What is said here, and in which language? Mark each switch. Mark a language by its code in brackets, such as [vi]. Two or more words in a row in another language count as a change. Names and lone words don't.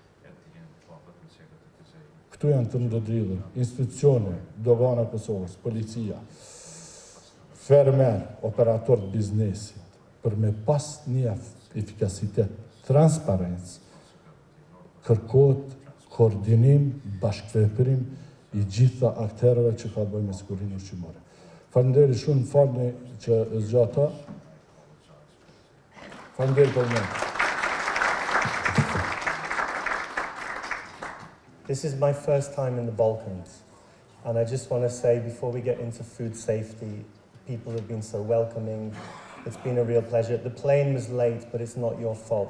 [sq] Këtu janë të ndërdridhur, institucione, dogana Kosovës, policia, fermer, operator të biznesit, për me pas një efikasitet, transparencë, kërkohet koordinim, bashkëveprim i gjitha akterëve që ka të bëjë me sigurinë ushqimore. Faleminderit shumë, falni që zgjata. Faleminderit për më. [en] This is my first time in the Balkans, and I just want to say before we get into food safety, people have been so welcoming. It's been a real pleasure. The plane was late, but it's not your fault.